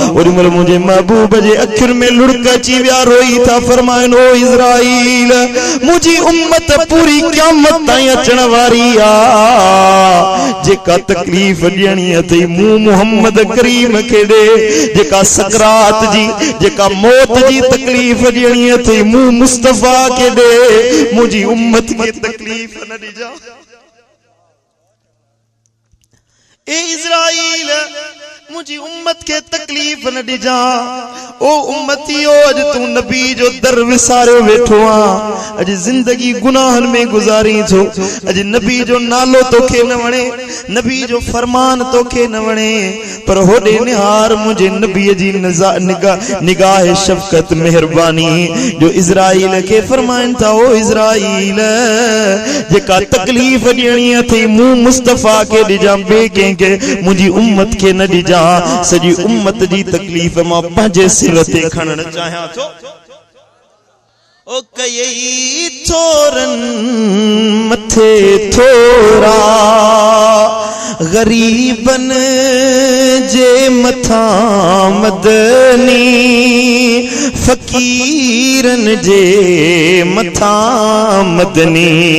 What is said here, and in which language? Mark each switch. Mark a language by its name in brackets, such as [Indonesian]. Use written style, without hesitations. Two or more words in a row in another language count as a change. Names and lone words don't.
[Sindhi] ओॾी महिल मुंहिंजे महबूब जे अखियुनि में लुड़क अची विया, रोई था फरमाइनि ओ इज़राइल मुंहिंजी उम्मत पूरी क़यामत ताईं अचण वारी आहे, जेका तकलीफ़ ॾियणी अथई मूं मोहम्मद करीम खे ॾे, जेका सकरात जी जेका मौत जी तकलीफ ॾियणी अथई मूं मुस्तफ़ा के ॾे, मुंहिंजी उम्मत खे तकलीफ़ न ॾिजा। ए इज़राइल मुझी उम्मत के तकलीफ न ॾिजा। ओ उम्मतियो अज तू नबी जो दर विसारियो वेठो आ, अज जिंदगी गुनाहन में गुजारी थो, अज नबी जो नालो तोखे न वणे, नबी जो फरमान तोखे न वणे, पर होॾे निहार मुझे नबी जी निगाह शफकत मेहरबानी जो इज़राइल के फरमाइन था ओ इज़राइल जेका तकलीफ ॾियणी अथई मूं मुस्तफ़ा के ॾिजा, ॿिए कंहिंखे मुंहिंजी उम्मत के न ॾिजा। सॼी उम्मत जी तकलीफ़ मां पंहिंजे सिर ते खणण चाहियां थो। ओ कयई थोरन मथे थोरा गरीबन जे मथा मदनी, फकीरन जे मथा मदनी।